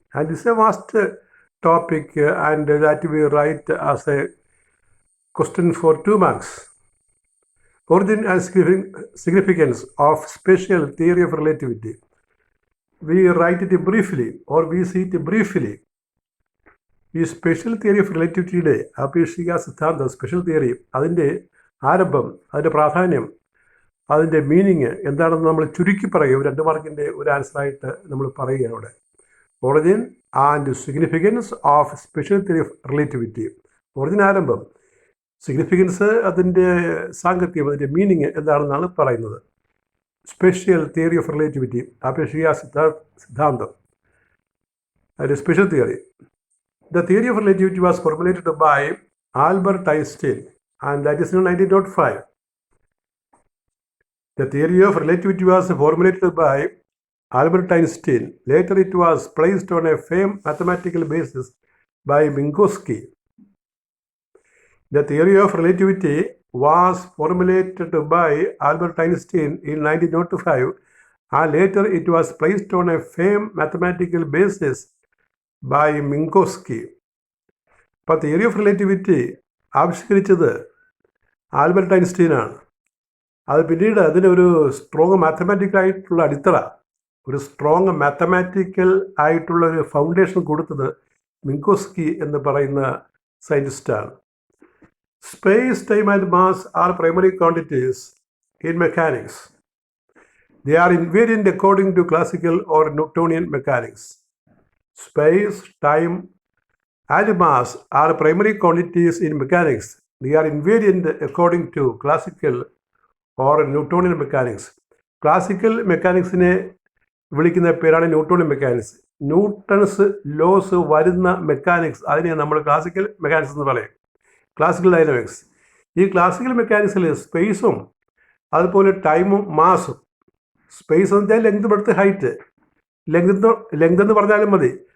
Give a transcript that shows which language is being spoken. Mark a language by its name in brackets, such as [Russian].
[English] And this is a vast topic and that we write as a question for 2 marks. Origin and significance of Special Theory of Relativity. We write it briefly or we see it briefly. [Malayalam] ഈ special theory of റിലേറ്റിവിറ്റിയുടെ ആപേക്ഷിക സിദ്ധാന്തം, special theory, അതിൻ്റെ ആരംഭം, അതിൻ്റെ പ്രാധാന്യം, അതിൻ്റെ meaning എന്താണെന്ന് നമ്മൾ ചുരുക്കി പറയുക. 2 മാർക്കിൻ്റെ ഒരു ആൻസറായിട്ട് നമ്മൾ പറയുകയാണ് അവിടെ. [English] Origin and significance of special theory of relativity. [Malayalam] Origin ആരംഭം, സിഗ്നിഫിക്കൻസ് അതിൻ്റെ സാങ്കത്യം, അതിൻ്റെ മീനിങ് എന്താണെന്നാണ് പറയുന്നത്. സ്പെഷ്യൽ തിയറി ഓഫ് റിലേറ്റിവിറ്റി, ആപേക്ഷിക സിദ്ധാന്തം, അതിൻ്റെ special theory. [English] The theory of relativity was formulated by Albert Einstein, and that is in 1905. The theory of relativity was formulated by Albert Einstein. Later it was placed on a firm mathematical basis by Minkowski. The theory of relativity was formulated by Albert Einstein in 1905, and later it was placed on a firm mathematical basis by Minkowski. [Malayalam] അപ്പോൾ theory of relativity ആവിഷ്കരിച്ചത് Albert ഐൻസ്റ്റീനാണ്. അത് പിന്നീട് അതിനൊരു strong മാത്തമാറ്റിക്കലായിട്ടുള്ള അടിത്തറ, ഒരു strong mathematical ആയിട്ടുള്ള ഒരു foundation കൊടുത്തത് മിങ്കോസ്കി എന്ന് പറയുന്ന സയൻറ്റിസ്റ്റാണ്. [English] Space, time and mass are primary quantities in mechanics. They are invariant according to classical or Newtonian mechanics. Space, time, and mass are primary quantities in mechanics. They are invariant according to classical or Newtonian mechanics. [Malayalam] Classical മെക്കാനിക്സിനെ വിളിക്കുന്ന പേരാണ് Newtonian mechanics. Newton's loss വരുന്ന mechanics, അതിനെ നമ്മൾ classical mechanics എന്ന് പറയും. Classical dynamics. ഈ classical മെക്കാനിക്സിൽ സ്പേസും അതുപോലെ ടൈമും മാസും, സ്പേസ് എന്ന് വെച്ചാൽ ലെങ്ത്, ബ്രെഡ്ത്ത്, ഹൈറ്റ്, ലെങ്ത് എന്ന് പറഞ്ഞാലും മതി.